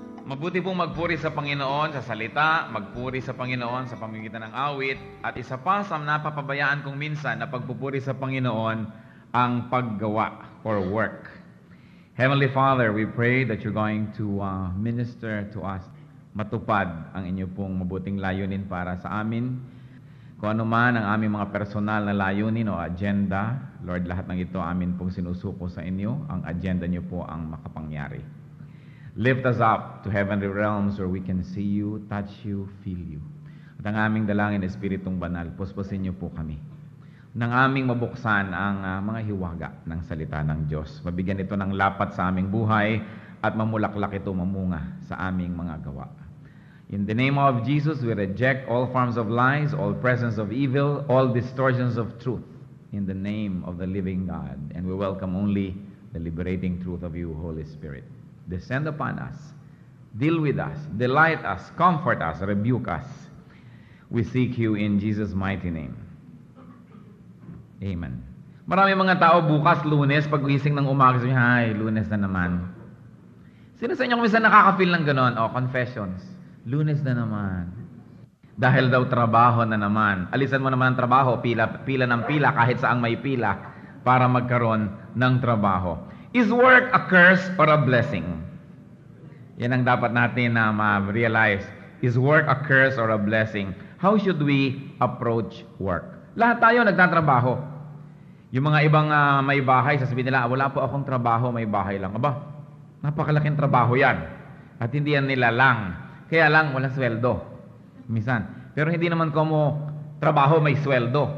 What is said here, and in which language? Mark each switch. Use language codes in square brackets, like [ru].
[tl] Mabuti pong magpuri sa Panginoon sa salita, magpuri sa Panginoon sa pamamagitan ng awit, at isa pa sa napapabayaan kong minsan na pagpupuri sa Panginoon ang paggawa or work. [en] Heavenly Father, we pray that you're going to minister to us. [tl] Matupad ang inyo pong mabuting layunin para sa amin. Kung ano man ang aming mga personal na layunin o agenda, Lord, lahat ng ito amin pong sinusuko sa inyo. Ang agenda niyo po ang makapangyari. [en] Lift us up to heavenly realms where we can see you, touch you, feel you. [tl] At ang aming dalangin, Espiritong Banal, puspusin niyo po kami nang aming mabuksan ang mga hiwaga ng salita ng Diyos. Mabigyan ito ng lapat sa aming buhay at mamulaklak ito mamunga sa aming mga gawa. [en] In the name of Jesus, we reject all forms of lies, all presence of evil, all distortions of truth in the name of the living God. And we welcome only the liberating truth of you, Holy Spirit. Descend upon us, deal with us, delight us, comfort us, rebuke us. We seek you in Jesus' mighty name. Amen. [tl] Marami mga tao bukas, Lunes, pag-gising ng umaga, sabi, "Hay, Lunes na naman." Sino sa inyo minsan nakaka-feel ng gano'n? Confessions. Lunes na naman. Dahil daw trabaho na naman. Alisan mo naman ang trabaho, pila ng pila, kahit saang may pila, para magkaroon ng trabaho. [en] Is work a curse or a blessing? [tl] Yan ang dapat natin na ma-realize. [en] Is work a curse or a blessing? How should we approach work? [tl] Lahat tayo nagtatrabaho. Yung mga ibang may bahay, sasabihin nila, "Wala po akong trabaho, may bahay lang." Aba, napakalaking trabaho yan. At hindi yan nila lang. Kaya lang, walang sweldo. Minsan. Pero hindi naman como trabaho may sweldo.